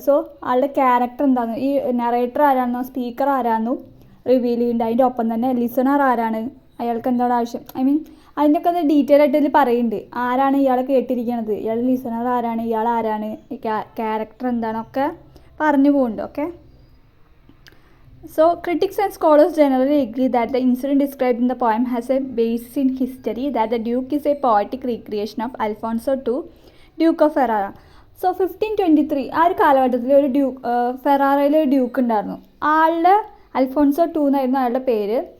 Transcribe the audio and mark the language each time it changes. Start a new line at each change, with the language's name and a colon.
Malayalam: So ആളുടെ character എന്താണെന്ന്, ഈ നറേറ്റർ ആരാണെന്നോ സ്പീക്കർ ആരാണെന്നോ റിവീൽ ചെയ്യുന്നുണ്ട്. അതിൻ്റെ ഒപ്പം തന്നെ ലിസണർ ആരാണ്, അയാൾക്ക് എന്താണ് ആവശ്യം, അതിൻ്റെയൊക്കെ അത് ഡീറ്റെയിൽ ആയിട്ട് ഇതിൽ പറയുന്നുണ്ട്. ആരാണ് ഇയാളെ കേട്ടിരിക്കണത്, ഇയാൾ ലിസണർ ആരാണ്, ഇയാൾ ആരാണ്, ക്യാരക്ടർ എന്താണൊക്കെ പറഞ്ഞു പോകുന്നുണ്ട്.
English: Okay, so critics and scholars generally agree that the incident described in the poem has a basis in history, that the Duke is a poetic recreation of Alfonso II, Duke of Ferrara.
Malayalam: So 1523 ആ ഒരു കാലഘട്ടത്തിൽ ഒരു ഫെറാറയിൽ ഒരു Duke ഉണ്ടായിരുന്നു. ആളുടെ Alphonso II എന്നായിരുന്നു അയാളുടെ പേര്.